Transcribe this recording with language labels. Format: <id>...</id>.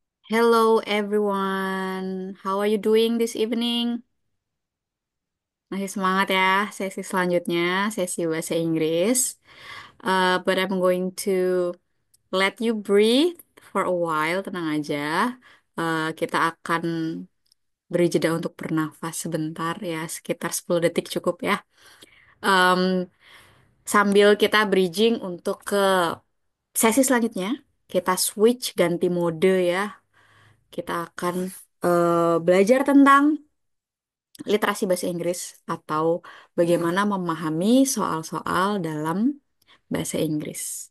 <en>Hello everyone, how are you doing this evening?</en> <id>Masih semangat ya, sesi selanjutnya, sesi bahasa Inggris.</id> <en>But I'm going to let you breathe for a while,</en> <id>tenang aja. Kita akan beri jeda untuk bernafas sebentar ya, sekitar 10 detik cukup ya. Um, Sambil kita bridging untuk ke sesi selanjutnya, kita switch ganti mode ya. Kita akan belajar tentang literasi bahasa Inggris atau bagaimana memahami soal-soal dalam bahasa Inggris.</id>